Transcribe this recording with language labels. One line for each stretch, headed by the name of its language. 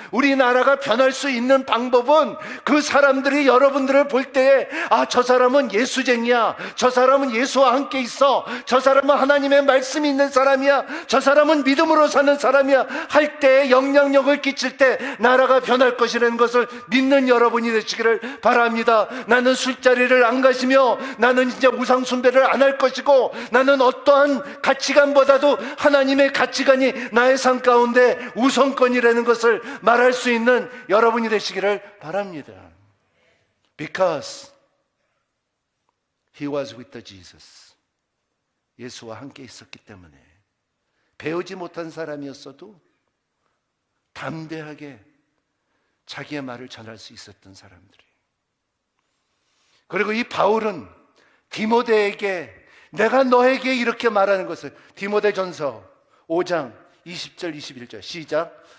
Korean: 우리나라가 변할 수 있는 방법은, 그 사람들이 여러분들을 볼 때에, 아, 저 사람은 예수쟁이야, 저 사람은 예수와 함께 있어, 저 사람은 하나님의 말씀이 있는 사람이야, 저 사람은 믿음으로 사는 사람이야 할 때, 영향력을 끼칠 때 나라가 변할 것이라는 것을 믿는 여러분이 되시기를 바랍니다. 나는 술자리를 안 가시며, 나는 이제 우상 숭배를 안 할 것이고, 나는 어떠한 가치관보다도 하나님의 가치관이 나의 삶 가운데 우선권이라는 것을 말할 수 있는 여러분이 되시기를 바랍니다.
English: Because he was with the Jesus.
Korean: 예수와 함께 있었기 때문에, 배우지 못한 사람이었어도 담대하게 자기의 말을 전할 수 있었던 사람들이. 그리고 이 바울은 디모데에게, 내가 너에게 이렇게 말하는 것을, 디모데전서 5장 20절 21절 시작.